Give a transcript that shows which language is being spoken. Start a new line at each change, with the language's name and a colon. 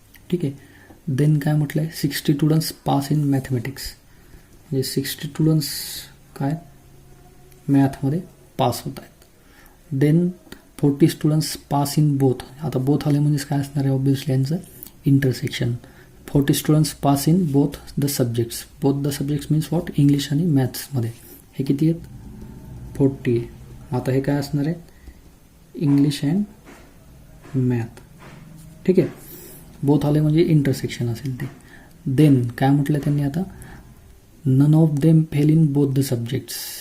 Marathi: ठीक आहे, देन काय म्हटलं आहे
English: 60 students pass in mathematics
Marathi: म्हणजे 60 स्टुडंट्स काय मॅथमध्ये पास होत आहेत.
English: Then 40 students pass in both.
Marathi: आता बोथ आले म्हणजेच काय असणार आहे ऑब्विसली यांचं intersection.
English: 40 students pass in both the subjects. Both the subjects means what,
Marathi: English आणि मॅथ्समध्ये. हे किती आहेत 40 आहे. आता हे काय असणार आहे
English: English and math.
Marathi: ठीक आहे, बोथ आले म्हणजे इंटरसेक्शन असेल ते. देन काय म्हटलं त्यांनी आता,
English: None of them fail in both the subjects.